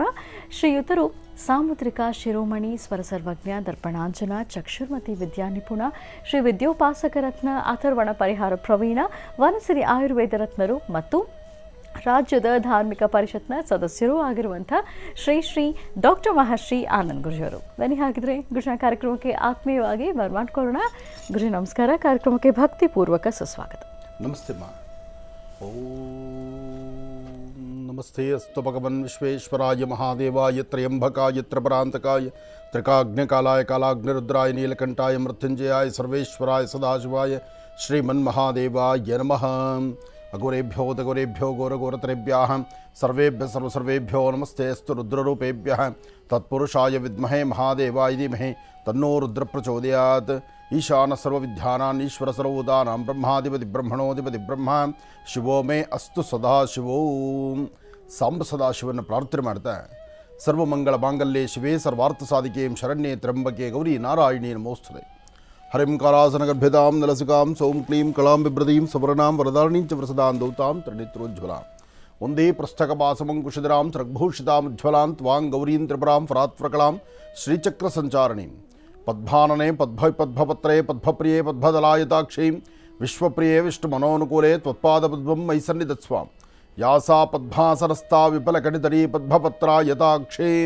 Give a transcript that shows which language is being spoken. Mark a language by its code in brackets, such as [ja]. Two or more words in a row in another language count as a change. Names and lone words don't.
[kn] ಶ್ರೀಯುತರು ಸಾಮುದ್ರಿಕ ಶಿರೋಮಣಿ ಸ್ವರಸರ್ವಜ್ಞ ದರ್ಪಣಾಂಜನ ಚಕ್ಷುರ್ಮತಿ ವಿದ್ಯಾ ನಿಪುಣ ಶ್ರೀ ವಿದ್ಯೋಪಾಸಕ ರತ್ನ ಅಥರ್ವಣ ಪರಿಹಾರ ಪ್ರವೀಣ ವನಸಿರಿ ಆಯುರ್ವೇದ ರತ್ನರು ಮತ್ತು ರಾಜ್ಯದ ಧಾರ್ಮಿಕ ಪರಿಷತ್ನ ಸದಸ್ಯರೂ ಆಗಿರುವಂಥ ಶ್ರೀ ಡಾಕ್ಟರ್ ಮಹರ್ಷಿ ಆನಂದ್ ಗುರುಜಿಯವರು. ಬನ್ನಿ ಹಾಗಿದ್ರೆ ಗುರುಜನ ಕಾರ್ಯಕ್ರಮಕ್ಕೆ ಆತ್ಮೀಯವಾಗಿ ಬರ್ಮಾಡ್ಕೊಳ್ಳೋಣ. ಗುರುಜಿ ನಮಸ್ಕಾರ. ಕಾರ್ಯಕ್ರಮಕ್ಕೆ ಭಕ್ತಿಪೂರ್ವಕ ಸುಸ್ವಾಗತ. ನಮಸ್ತೆ ಮಾ. [sa] ನಮಸ್ತೆ ಅಸ್ತು ಭಗವನ್ ವಿಶ್ವೇಶ್ವರಾಯ ಮಹಾದೇವಾಯ ತ್ರಯಂಬಕಾಯ ತ್ರಪರಾಂತಕಾಯ ತ್ರಿಕಾಗ್ನಿಕಾಲಾಯ ಕಾಲಾಗ್ನಿರುದ್ರಾಯ ನೀಲಕಂಠಾಯ ಮೃತ್ಯುಂಜಯಾಯ ಸರ್ವೇಶ್ವರಾಯ ಸದಾಶಿವಾಯ ಶ್ರೀಮನ್ಮಹಾದೇವಾಯ ನಮಃ. ಅಘೋರೇಭ್ಯೋ ದಘೋರೇಭ್ಯೋ ಘೋರಘೋರತರೇಭ್ಯಃ ಸರ್ವೇಭ್ಯ ಸರ್ವಸರ್ವೇಭ್ಯೋ ನಮಸ್ತೆ ಅಸ್ತು ರುದ್ರರೂಪೇಭ್ಯಃ ತತ್ಪುರುಷಾಯ ವಿದ್ಮಹೇ ಮಹಾದೇವಾಯ ಧೀಮಹಿ ತನ್ನೋ ರುದ್ರ ಪ್ರಚೋದಯಾತ್. ಈಶಾನ ಸರ್ವವಿದ್ಯಾನಾಂ ಈಶ್ವರ ಸರ್ವಭೂತಾನಾಂ ಬ್ರಹ್ಮಾಧಿಪತಿ ಬ್ರಹ್ಮಣೋಧಿಪತಿ ಬ್ರಹ್ಮ ಶಿವೋ ಮೇ ಅಸ್ತು ಸದಾಶಿವೋ. [kn] ಸಾಂಬ ಸದಾಶಿವನ ಪ್ರಾರ್ಥನೆ ಮಾಡ್ತಾ [sa] ಸರ್ವಮಂಗಳ ಮಾಂಗಲ್ಯೆ ಶಿವೇ ಸರ್ವಾರ್ಥ ಸಾಧಿಕೆಂ ಶರಣ್ಯೇ ತ್ರ್ಯಂಬಕೆ ಗೌರಿ ನಾರಾಯಣೀ ನಮೋಸ್ತುತೆ. ಹರಿಂ ಕಾರಾಸನಗರ್ಭ್ಯತಾಂ ನಲಸಿಕಾಂ ಸೌಂ ಕ್ಲೀಂ ಕಳಾಂ ಬಿಭ್ರದೀಂ ಸವರ್ಣಾಂ ವರದಾರಣೀಂ ಚ ವರಸದಾಂ ದೌತಾಂ ತ್ರಿನೇತ್ರೋಜ್ವಲಾಂ ಒಂದೇ ಪೃಷ್ಠಕಪಾಸಮಂಕುಶಿಧರಾಂ ಸೃಗ್ಭೂಷಿತಾಂ ತ್ವಾಂ ಗೌರೀಂ ತ್ರಿಪುರಾಂ ಫರಾತ್ಪ್ರಕಳಾಂ ಶ್ರೀಚಕ್ರ ಸಂಚಾರಣೀಂ ಪದ್ಭಾನನೆ ಪದ್ಭಪತ್ರೇ ಪದ್ಭಪ್ರಿಯೇ ಪದ್ಭದಲಾಯತಾಕ್ಷೀಂ ವಿಶ್ವಪ್ರಿಯೇ ವಿಷ್ಣುಮನೋನುಕೂಲೆ ತ್ವತ್ಪಾದಪದ್ಮಂ ಮೈ ಸನ್ನಿಧತ್ಸ್ವಾಂ ಯಾಸಾ ಪದ್ಮಾಸನಸ್ಥಾ ವಿಫಲಕಟಿತರೀ ಪದ್ಭಪತ್ರಾಯತಾಕ್ಷೀಂ.